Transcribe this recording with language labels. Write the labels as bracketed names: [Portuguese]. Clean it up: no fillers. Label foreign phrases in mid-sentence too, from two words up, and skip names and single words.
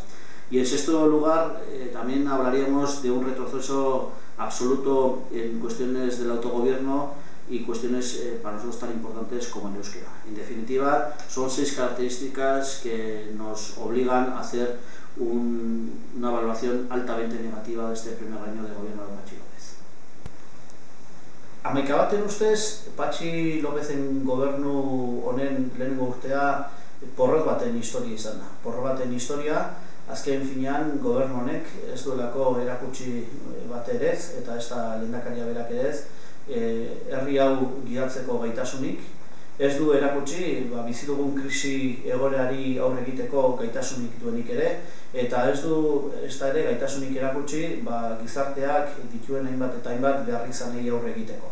[Spanish] Y en sexto lugar, también hablaríamos de un retroceso absoluto en cuestiones del autogobierno y cuestiones para nosotros tan importantes como el euskera. En definitiva, son 6 características que nos obligan a hacer una evaluación altamente negativa de este primer año de gobierno de Patxi López. [Basque] Amaikabaten ustez, Patxi Lópezen gobernu honen lehenengo urtea porrot baten historia izan da. Porrot baten historia, azken finean gobernu honek ez duelako erakutsi bat ere ez, eta ez da lehendakaria berak ere ez, herri hau gidatzeko gaitasunik, ez du erakutsi bizi dugun krisi egoerari aurre egiteko gaitasunik duenik ere, eta ez da ere gaitasunik erakutsi gizarteak dituen hainbat eta hainbat beharrizanei aurre egiteko.